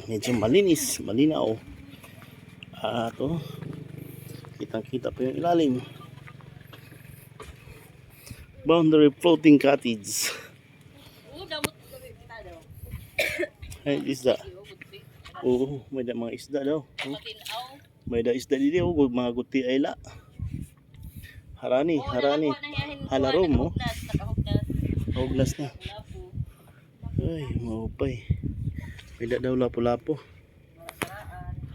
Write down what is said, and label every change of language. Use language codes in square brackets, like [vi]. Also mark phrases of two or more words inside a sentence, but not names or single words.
[tl] Medyo malinis, malinaw. At oh, kitang-kita pa yung ilalim. [en] Boundary floating cottage. [tl] Ay, isda. Oo, may da mga isda daw. Oh, may da isda dito. [war] Oh, mga guti ay la. Harani, harani. Halarom, oh. Huglas na. Ay, maupay. May da daw lapo-lapo.